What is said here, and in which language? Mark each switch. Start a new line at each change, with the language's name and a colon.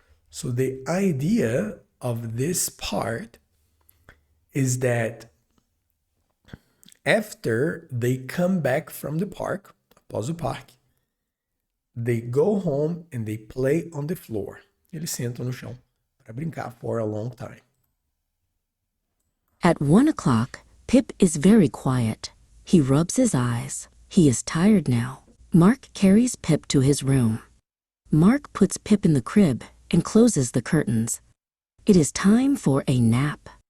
English: So the idea of this part is that after they come back from the park,
Portuguese: após o parque,
English: they go home and they play on the floor.
Portuguese: Eles sentam no chão para brincar
English: for a long time. At 1 o'clock, Pip is very quiet. He rubs his eyes. He is tired now. Mark carries Pip to his room. Mark puts Pip in the crib and closes the curtains. It is time for a nap.